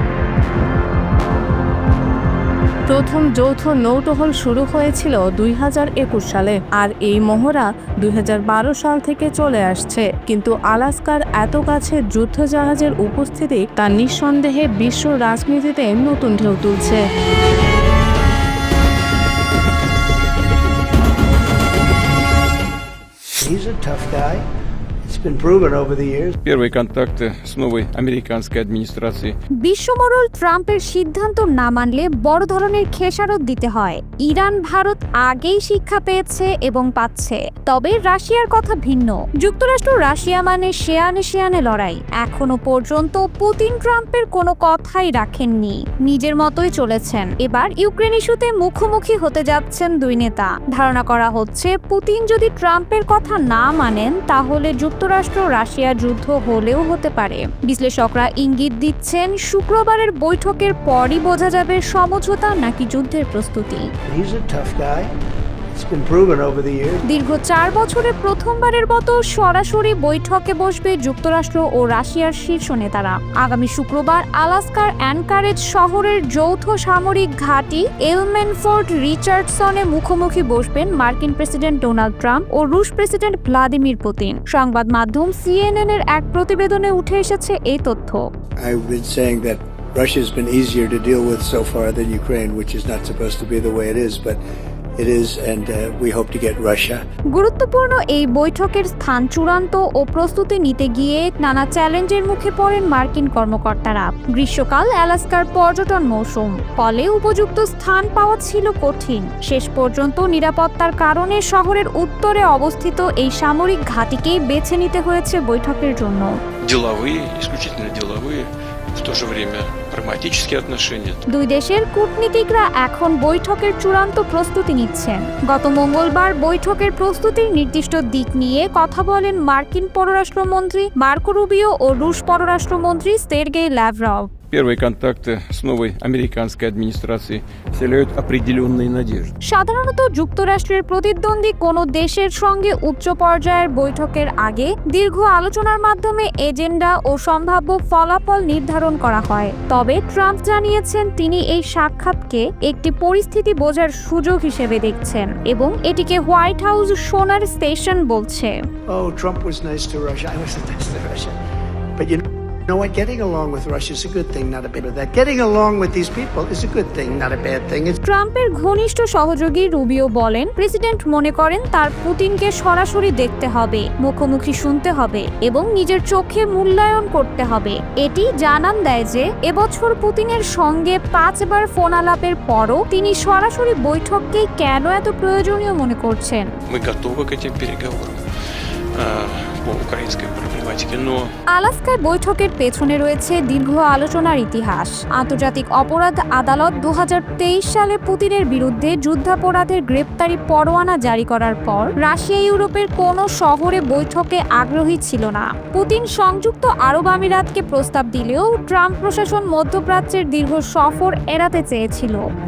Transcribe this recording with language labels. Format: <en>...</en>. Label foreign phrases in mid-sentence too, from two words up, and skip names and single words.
<bn>প্রথম যৌথ নৌটহল শুরু হয়েছিল 2021 সালে, আর এই মহড়া 2012 সাল থেকে চলে আসছে। কিন্তু আলাস্কার এত কাছে যুদ্ধজাহাজের উপস্থিতি তা নিঃসন্দেহে বিশ্ব রাজনীতিতে নতুন ঢেউ তুলছে।</bn> <en>He's a tough guy. It's been proven over the years.</en> <ru>Первые контакты с новой американской администрацией.</ru> <bn>বিশ্বমোড়ল ট্রাম্পের সিদ্ধান্ত না মানলে বড় ধরনের খেসারত দিতে হয়। ইরান, ভারত আগেই শিক্ষা পেয়েছে এবং পাচ্ছে। তবে রাশিয়ার কথা ভিন্ন। যুক্তরাষ্ট্র রাশিয়া মানে শেয়ানে লড়াই। এখনো পর্যন্ত পুতিন ট্রাম্পের কোনো কথাই রাখেননি, নিজের মতোই চলেছেন। এবার ইউক্রেন ইস্যুতে মুখোমুখি হতে যাচ্ছেন দুই নেতা। ধারণা করা হচ্ছে পুতিন যদি ট্রাম্পের কথা না মানেন তাহলে যুক্তরাষ্ট্র রাশিয়া যুদ্ধ হলেও হতে পারে। বিশ্লেষকরা ইঙ্গিত দিচ্ছেন শুক্রবারের বৈঠকের পরই বোঝা যাবে সমঝোতা নাকি যুদ্ধের প্রস্তুতি।</bn> <en>He's a tough guy. It's been proven over the years.</en> <bn>দীর্ঘ 4 বছরে প্রথমবারের মতো সরাসরি বৈঠকে বসবে যুক্তরাষ্ট্র ও রাশিয়ার শীর্ষ নেতারা। আগামী শুক্রবার আলাস্কার অ্যানকারেজ শহরের যৌথ সামরিক ঘাঁটি এলমেনফোর্ট রিচার্ডসনে মুখোমুখি বসবেন মার্কিন প্রেসিডেন্ট ডোনাল্ড ট্রাম্প ও রুশ প্রেসিডেন্ট ভ্লাদিমির পুতিন। সংবাদ মাধ্যম CNN এর এক প্রতিবেদনে উঠে এসেছে এই তথ্য।</bn> <en>I've been saying that Russia's been easier to deal with so far than Ukraine, which is not supposed to be the way it is, but it is, and we hope to get Russia.</en> <bn>গুরুত্বপূর্ণ এই বৈঠকের স্থান চূড়ান্ত ও প্রস্তুতি নিতে গিয়ে নানা চ্যালেঞ্জের মুখে পড়েন মার্কিন কর্মকর্তারা। গ্রীষ্মকাল আলাস্কার পর্যটন মৌসুম, ফলে উপযুক্ত স্থান পাওয়া ছিল কঠিন। শেষ пожন্ত নিরাপত্তার কারণে শহরের উত্তরে অবস্থিত এই সামরিক ঘাঁটিকেই বেছে নিতে হয়েছে বৈঠকের জন্য।</bn> <ru>Деловые, исключительно деловые, в то же время прагматические отношения.</ru> <bn>দুই দেশের কূটনীতিকরা এখন বৈঠকের চূড়ান্ত প্রস্তুতি নিচ্ছেন। গত মঙ্গলবার বৈঠকের প্রস্তুতির নির্দিষ্ট দিক নিয়ে কথা বলেন মার্কিন পররাষ্ট্রমন্ত্রী মার্কো রুবিও ও রুশ পররাষ্ট্রমন্ত্রী সের্গেই ল্যাভরভ।</bn> <ru>Первые контакты с новой американской администрацией вселяют определенные надежды.</ru> <bn>সাধারণত যুক্তরাষ্ট্রের প্রতিদ্বন্দ্বী কোনো দেশের সঙ্গে উচ্চ পর্যায়ের বৈঠকের আগে দীর্ঘ আলোচনার মাধ্যমে এজেন্ডা ও সম্ভাব্য ফলাফল নির্ধারণ করা হয়। তবে ট্রাম্প জানিয়েছেন তিনি এই সাক্ষাৎকে একটি পরিস্থিতি বোঝার সুযোগ হিসেবে দেখছেন এবং এটিকে হোয়াইট হাউস সোনার স্টেশন বলছে।</bn> <en>Oh, Trump was nice to Russia. I wasn't nice to Russia. But you know what? Getting along with Russia is a good thing, not a bad thing. Getting along with these people is a good thing, not a bad thing.</en> <bn>ট্রাম্পের ঘনিষ্ঠ সহযোগী রুবিও বলেন, প্রেসিডেন্ট মনে করেন তার পুতিনকে সরাসরি দেখতে হবে, মুখোমুখি শুনতে হবে এবং নিজের চোখে মূল্যায়ন করতে হবে। এটি জানান দেয় যে এবছর পুতিনের সঙ্গে 5 বার ফোন আলাপের পরও তিনি সরাসরি বৈঠককেই কেন এত প্রয়োজনীয় মনে করছেন।</bn> <ru>Мы готовы к этим переговорам по украинской проблематике, но</ru> <bn>আলাস্কার বৈঠকের পেছনে রয়েছে দীর্ঘ আলোচনার ইতিহাস। আন্তর্জাতিক অপরাধ আদালত 2023 সালে পুতিনের বিরুদ্ধে যুদ্ধাপরাধের গ্রেপ্তারি পরোয়ানা জারি করার পর রাশিয়া ইউরোপের কোনো শহরে বৈঠকে আগ্রহী ছিল না। পুতিন সংযুক্ত আরব আমিরাতকে প্রস্তাব দিলেও ট্রাম্প প্রশাসন মধ্যপ্রাচ্যের দীর্ঘ সফর এড়াতে চেয়েছিল।</bn>